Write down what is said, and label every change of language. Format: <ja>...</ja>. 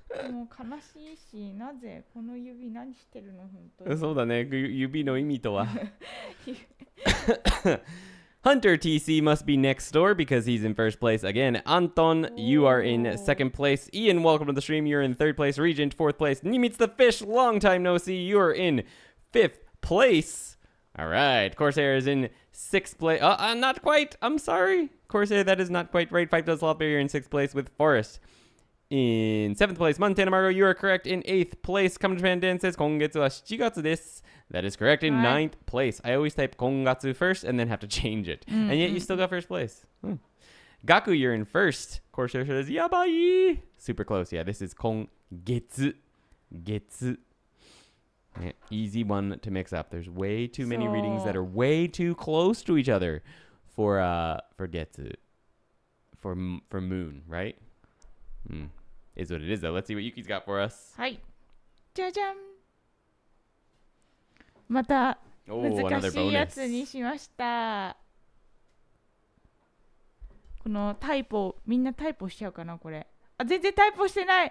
<ja>もう悲しいし、なぜこの指何してるの本当に。そうだね。指の意味とは。</ja> <en>Hunter TC must be next door because he's in first place again. Anton, you are in second place. Ian, welcome to the stream. You're in third place. Regent, fourth place. Nimitz the Fish, long time no see. You're in fifth place. All right. Corsair is in sixth place. Not quite. I'm sorry. Corsair, that is not quite right. Five does lot, you're in sixth place with Forest. In seventh place, Montana Margo, you are correct. In eighth place, Come to Japan Dan says,</en> <ja>今月は7月です.</ja> <en>That is correct. In ninth place, I always type 今月 first and then have to change it. And yet you still got first place. Gaku, you're in first. Corsair says, yabai. Super close. Yeah, this is 今月. Getsu. Yeah, easy one to mix up. There's way too many readings that are way too close to each other for Getsu. For moon, right? Is what it is, though. Let's see what Yuki's got for us.</en> <ja>はい。じゃじゃん。また難しいやつにしました。このタイポ、みんなタイポしちゃうかな、これ。あ、全然タイポしてない。</ja>